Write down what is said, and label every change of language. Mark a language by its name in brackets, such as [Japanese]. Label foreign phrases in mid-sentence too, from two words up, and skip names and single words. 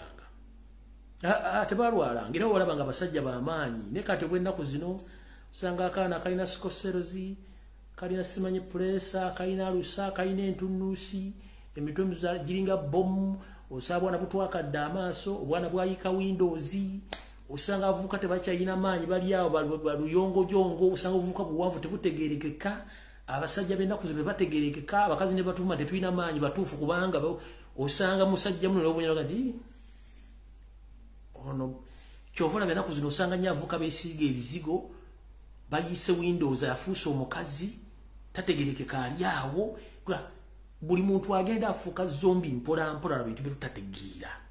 [Ganda] bajjajjaffe tebalwalanga tebalwala ngera olaba nga basajja bamaanyi ne kati bwennaku zino usanga akaana kalina sikoserozi kalina simanyi presa kalina alusa kalina entunusi emitwe giringa bomu osaba bwana butwakadde amaaso obwana bwayika windows usanga avuka tebakyayina maanyi bali awo baluyongojongo usanga obuvuka buwanvu tebutegerekeka abasajja bennaku zino bategerekeka abakazi ne batuma tetulina maanyi batuufu kubanga osanga musajja muno n'obunyola gati ono kyovola bennaku zino osanga nyavuka beesiiga ebizigo bayise windows afuuse omukazi tategerekeka ali awo buli muntu agenda afuuka zombi mpola mpola bintu byetutategeera